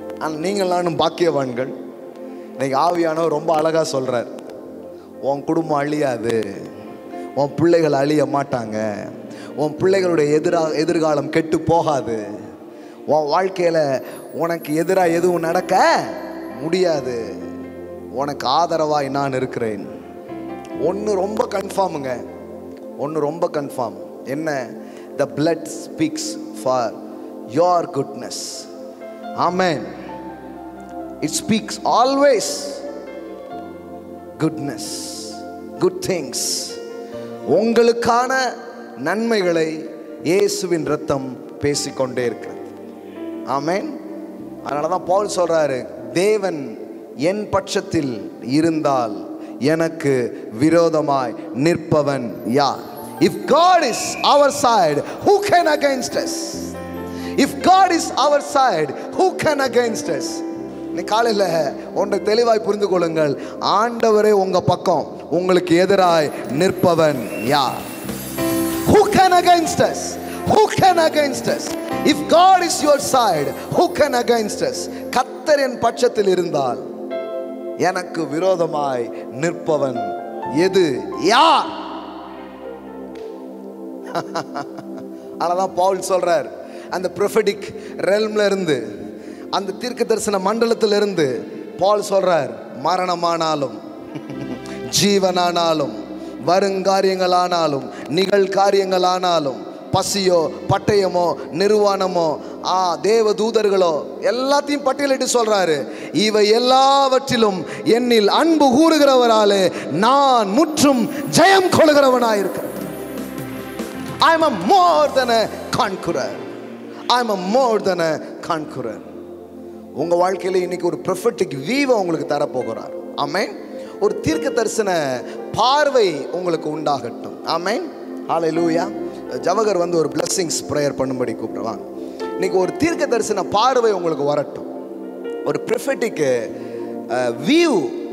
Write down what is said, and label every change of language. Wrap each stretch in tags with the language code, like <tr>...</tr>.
<ta>ஆனால் நீங்கள் நானும் பாக்கியவான்கள். இன்னைக்கு ஆவியானவர் ரொம்ப அழகாக சொல்கிறார், உன் குடும்பம் அழியாது, உன் பிள்ளைகள் அழிய மாட்டாங்க, உன் பிள்ளைகளுடைய எதிர்காலம் கெட்டு போகாது, உன் வாழ்க்கையில் உனக்கு எதிராக எதுவும் நடக்க முடியாது, உனக்கு ஆதரவாய் நான் இருக்கிறேன். ஒன்று ரொம்ப கன்ஃபார்முங்க, ஒன்று ரொம்ப கன்ஃபார்ம். என்ன?</ta> <en>The blood speaks for your goodness. Amen. It speaks always goodness, good things.</en> <ta>உங்களுக்கான நன்மைகளை இயேசுவின் இரத்தம் பேசிக்கொண்டே இருக்கிறது. ஆமென். அதனால தான் பவுல் சொல்றாரு, தேவன் என் பட்சத்தில் இருந்தால் எனக்கு விரோதமாய் நிற்பவன் யார்?</ta> <en>If God is our side, who can against us? If God is our side, who can against us?</en> <ta>நீ காலையில் ஒன்றை தெளிவாய் புரிந்து கொள்ளுங்கள், ஆண்டவரே உங்க பக்கம், உங்களுக்கு எதிராய் நிற்பவன் யார்?</ta> <en>Who can against us? Who can against us? If God is your side, who can against us?</en> <ta>கர்த்தர் என் பட்சத்தில் இருந்தால் எனக்கு விரோதமாய் நிற்பவன் எது? யார்? அதனால பவுல் சொல்றார், அந்த prophetic realm ல இருந்து, அந்த தீர்க்க தரிசன மண்டலத்திலிருந்து பவுல் சொல்றார், மரணமானாலும் ஜீவனானாலும் வருங்காரியங்களானாலும் நிகழ்காரியங்களானாலும் பசியோ பட்டயமோ நிர்வாணமோ தேவ தூதர்களோ எல்லாத்தையும் பட்டியலிட்டு சொல்றாரு, இவை எல்லாவற்றிலும் என்னில் அன்பு கூறுகிறவராலே நான் முற்றும் ஜெயம் கொள்கிறவனாயிருக்கிறேன்.</ta> <en>I am a more than a conqueror. I am a more than a conqueror.</en> <ta>உங்க வாழ்க்கையில இன்னைக்கு ஒரு prophetic view உங்களுக்கு தரப்போகிறார். ஆமென். ஒரு தீர்க்க தரிசன பார்வை உங்களுக்கு உண்டாகட்டும். ஆமென். ஹalleluya. ஜவகர் வந்து ஒரு blessings prayer பண்ணும்படி கூப்பிடுவாங்க. இன்னைக்கு ஒரு தீர்க்க தரிசன பார்வை உங்களுக்கு வரட்டும், ஒரு prophetic view.</ta>